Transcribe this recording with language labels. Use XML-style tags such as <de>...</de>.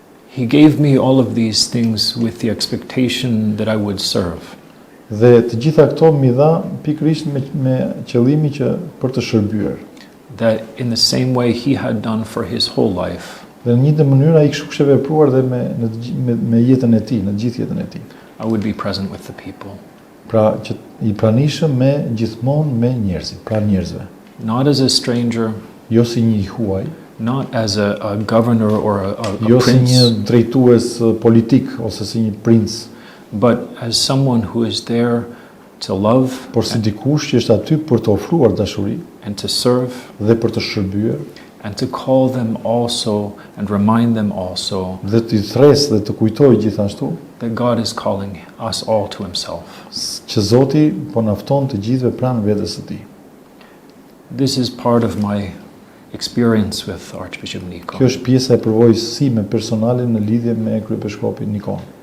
<en>He gave me all of these things with the expectation that I would serve.</en> <sq>Dhe të gjitha këto mi dha pikërisht me qëllimi që për të shërbyer.</sq> <en>That in the same way he had done for his whole life,</en> <sq>Dhe në një mënyrë ai kështu kishte vepruar dhe me jetën e tij, në gjithë jetën e tij.</sq> <en>I would be present with the people.</en> <sq>Pra që i pranishëm gjithmonë me njerëzit, pra njerëzve.</sq> <en>Not as a stranger,</en> <sq>Jo si një i huaj,</sq> <en>not as a governor or a</en> <sq>jo si</sq> <en>prince,</en> <sq>një drejtues politik ose si një princ,</sq> <en>but as someone who is there to love</en> <sq>por si dikush që është aty për të ofruar dashuri</sq> <en>and to serve</en> <sq>dhe për të shërbyer</sq> <en>and to call them also and remind them also</en> <sq>dhe të thresë dhe të kujtojë gjithashtu</sq> <en>that God is calling us all to himself.</en> <sq>që Zoti po na fton të gjithëve pranë vetes së tij.</sq> <en>This is part of my experience with Archbishop</en> <sq>Kjo</sq> <en>Nikon.</en> <sq>është pjesa e përvojës sime personale në lidhje me kryepeshkopin Nikon.</sq>